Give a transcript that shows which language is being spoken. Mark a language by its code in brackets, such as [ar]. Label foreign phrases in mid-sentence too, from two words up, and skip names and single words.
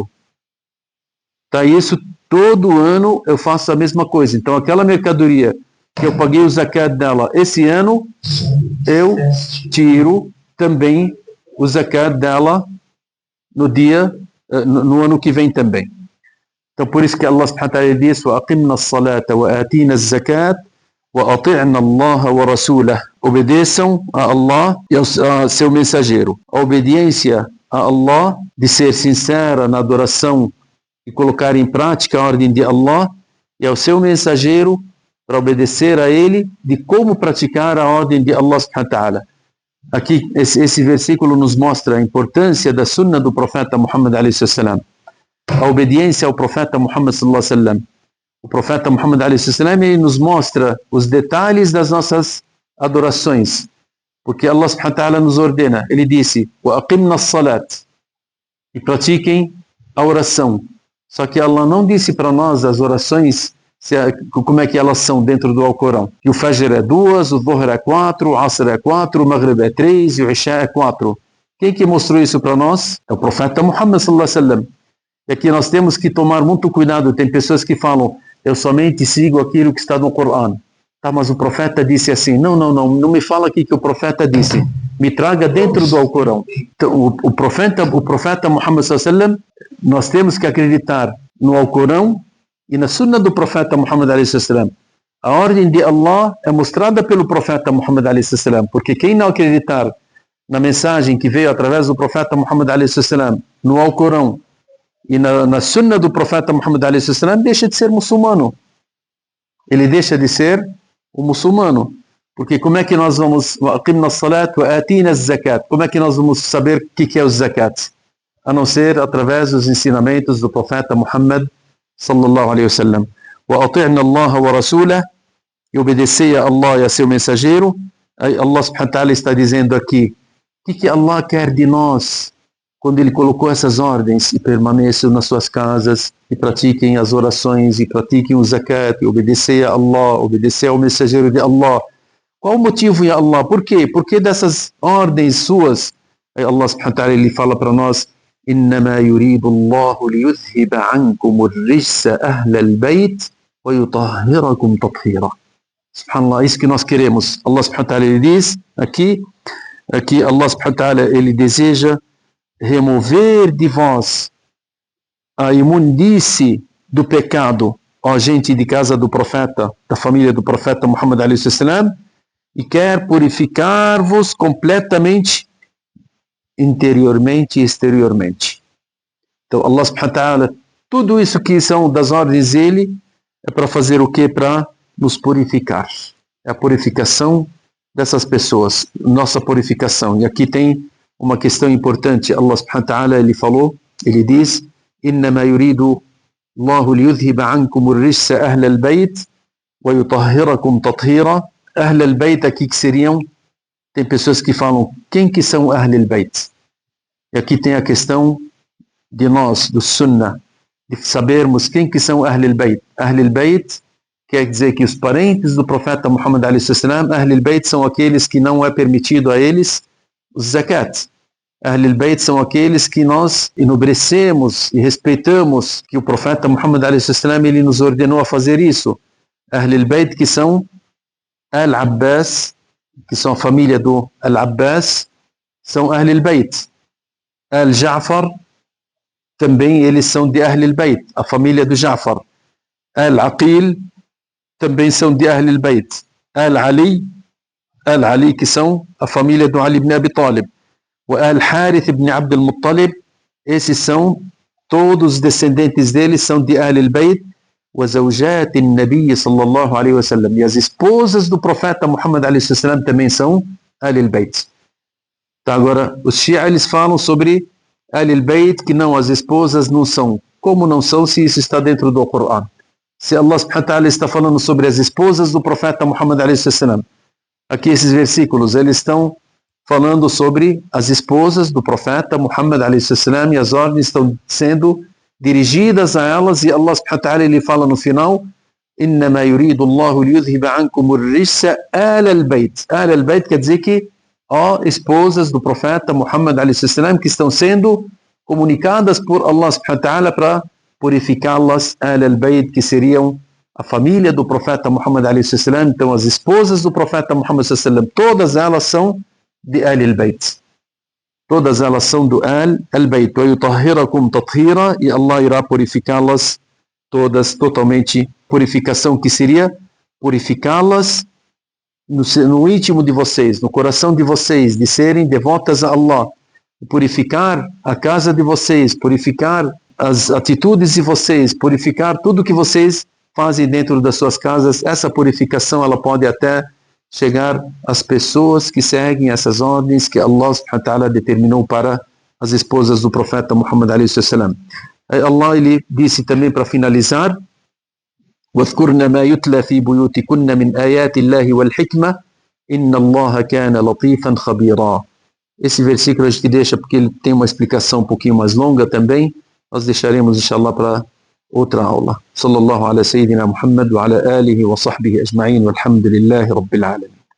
[pt] Tá, isso todo ano eu faço a mesma coisa. Então aquela mercadoria que eu paguei o zakat dela esse ano, eu tiro também o zakat dela no ano que vem também. Então por isso que Allah [ar] سبحانه وتعالى [pt] diz: [ar] وَأَقِمْنَا الصَّلَاةَ وَآتِينَا الزَّكَاةَ وَأَطِعْنَا اللَّهَ وَرَسُولَهُ. [pt] Obedeçam a Allah e a seu mensageiro. A obediência a Allah, de ser sincera na adoração e colocar em prática a ordem de Allah, e ao seu mensageiro, para obedecer a ele, de como praticar a ordem de Allah [ar] سبحانه وتعالى. [pt] Aqui, esse versículo nos mostra a importância da sunna do profeta Muhammad [ar] عليه السلام. [pt] A obediência ao profeta Muhammad [ar] صلى الله عليه وسلم. [pt] O profeta Muhammad ele nos mostra os detalhes das nossas adorações, porque Allah [ar] سبحانه وتعالى [pt] nos ordena. Ele disse: [ar] وَأَقِمْنَا الصَّلَاةِ, [pt] e pratiquem a oração. Só que Allah não disse para nós as orações, como é que elas são dentro do Alcorão. E o Fajr é 2, o Dhuhr é 4, o Asr é 4, o Maghrib é 3 e o Isha é 4. Quem que mostrou isso para nós? É o profeta Muhammad [ar] صلى الله عليه وسلم. [pt] E aqui nós temos que tomar muito cuidado. Tem pessoas que falam: eu somente sigo aquilo que está no Corão. Tá, mas o profeta disse assim. Não me fala aqui que o profeta disse. Me traga dentro do Alcorão. Então, o profeta Muhammad [ar] صلى الله عليه وسلم, [pt] nós temos que acreditar no Alcorão e na sunna do profeta Muhammad [ar] عليه وسلم. [pt] A ordem de Allah é mostrada pelo profeta Muhammad [ar] عليه وسلم, [pt] porque quem não acreditar na mensagem que veio através do profeta Muhammad a.s., no Alcorão e na sunna do profeta Muhammad a.s., deixa de ser muçulmano. Ele deixa de ser um muçulmano. Porque como é que nós vamos, como é que nós vamos saber o que é o zakat? A não ser através dos ensinamentos do profeta Muhammad [ar] صلى الله عليه وسلم. وأطعن الله ورسوله, [pt] e obedecer a Allah e a seu mensageiro. Allah [ar] سبحانه وتعالى [pt] está dizendo aqui, o que Allah quer de nós quando Ele colocou essas ordens? E permaneçam nas suas casas, e pratiquem as orações, e pratiquem o zakat, e obedecer a Allah, obedecer ao mensageiro de Allah. Qual o motivo, [ar] يا الله? [pt] Por quê? Porque dessas ordens suas, [ar] الله سبحانه وتعالى, [pt] Ele fala para nós, [ar] إنما يريد الله ليذهب عنكم الرجس أهل البيت ويطهركم تطهيرا. Subhanallah, [pt] isso que nós queremos. [ar] الله سبحانه وتعالى, [pt] Ele diz aqui Allah [ar] سبحانه وتعالى, [pt] Ele deseja remover de vós a imundície do pecado, ó gente de casa do profeta, da família do profeta Muhammad a.s., e quer purificar-vos completamente, interiormente e exteriormente. [ar] Então الله سبحانه وتعالى, [pt] tudo isso que são das ordens dele é para fazer o que? Para nos purificar. É a purificação dessas pessoas, nossa purificação. E aqui tem uma questão importante. [ar] الله سبحانه وتعالى, [pt] ele diz, [ar] إنما يريد الله ليذهب عنكم الرجس أهل البيت ويطهركم تطهيرا. أهل البيت [pt] aqui que seriam, tem pessoas que falam, quem que são Ahl al-Bayt? E aqui tem a questão de nós, do Sunnah, de sabermos quem que são Ahl al-Bayt. Ahl al-Bayt quer dizer que os parentes do profeta Muhammad a.s., Ahl al-Bayt são aqueles que não é permitido a eles os zakat. Ahl al-Bayt são aqueles que nós enobrecemos e respeitamos, que o profeta Muhammad a.s., ele nos ordenou a fazer isso. Ahl al-Bayt que são Al-Abbas, que são a família do Al-Abbas, são Ahl al-Bayt. Al-Ja'far, também eles são de Ahl al-Bayt, a família do Ja'far. Al-Aqil, também são de Ahl al-Bayt. Al-Ali, que são a família do Ali ibn Abi Talib. O Al-Harith ibn Abd al-Muttalib, esses são, todos os descendentes deles são de Ahl al-Bayt. [ar] وزوجات النبي صلى الله عليه وسلم, [pt] e as esposas do profeta Muhammad a.s. também são Ahl al-Bayt. Então agora os Shia, eles falam sobre Ahl al-Bayt, que não, as esposas não são. Como não são, se isso está dentro do Corão? Se Allah [ar] سبحانه وتعالى [pt] está falando sobre as esposas do profeta Muhammad a.s., aqui esses versículos, eles estão falando sobre as esposas do profeta Muhammad a.s., e as ordens estão sendo dirigidas a elas, e Allah [ar] سبحانه وتعالى, [pt] ele fala no final, [ar] إنما يريد الله ليذهب عنكم الرجس آل البيت. آل البيت [pt] quer dizer que esposas do profeta Muhammad a.s., que estão sendo comunicadas por Allah [ar] سبحانه وتعالى [pt] para purificá-las. Ahl al-Bayt, que seriam a família do profeta Muhammad a.s., então as esposas do profeta Muhammad a.s., todas elas são de Ahl al-Bayt. Todas elas são do Ahl al-Bayt. [ar] وَيُطَهِّرَكُمْ تَطْهِيرًا, [pt] e Allah irá purificá-las todas, totalmente. Purificação que seria purificá-las no íntimo de vocês, no coração de vocês, de serem devotas a Allah. Purificar a casa de vocês, purificar as atitudes de vocês, purificar tudo que vocês fazem dentro das suas casas. Essa purificação, ela pode até chegar às pessoas que seguem essas ordens que Allah [ar] سبحانه وتعالى [pt] determinou para as esposas do profeta Muhammad a.s. Allah, ele disse também, para finalizar, [ar] وَاذْكُرْنَ مَا يُتْلَى فِي بُيُوتِكُنَّ مِنْ آيَاتِ اللَّهِ وَالْحِكْمَةِ إِنَّ اللَّهَ كَانَ لَطِيفًا خَبِيرًا. [pt] Esse versículo a gente deixa porque ele tem uma explicação um pouquinho mais longa também. Nós deixaremos, inshallah, para outra aula. [ar] صلى الله على سيدنا محمد وعلى آله وصحبه أجمعين، والحمد لله رب العالمين.